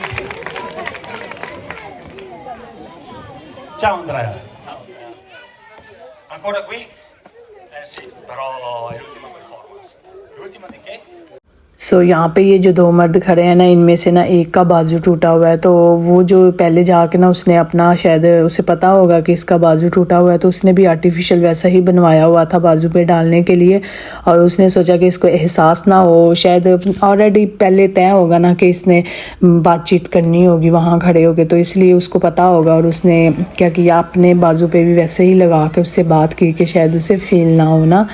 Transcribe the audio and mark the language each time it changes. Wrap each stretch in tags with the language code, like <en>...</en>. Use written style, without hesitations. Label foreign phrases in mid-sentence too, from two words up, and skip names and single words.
<it>Ciao Andrea. Ancora qui? Eh sì, però è l'ultima performance. L'ultima di che?</it> <hi>सो यहाँ पे ये जो दो मर्द खड़े हैं ना, इनमें से ना एक का बाजू टूटा हुआ है, तो वो जो पहले जाके ना उसने अपना, शायद उसे पता होगा कि इसका बाजू टूटा हुआ है, तो उसने भी आर्टिफिशियल वैसा ही बनवाया हुआ था बाजू पे डालने के लिए, और उसने सोचा कि इसको एहसास ना हो, शायद ऑलरेडी पहले तय होगा ना कि इसने बातचीत करनी होगी वहाँ खड़े होके, तो इसलिए उसको पता होगा, और उसने क्या किया अपने बाजू पे भी वैसे ही लगा के उससे बात की कि शायद उसे फील ना हो ना।</hi>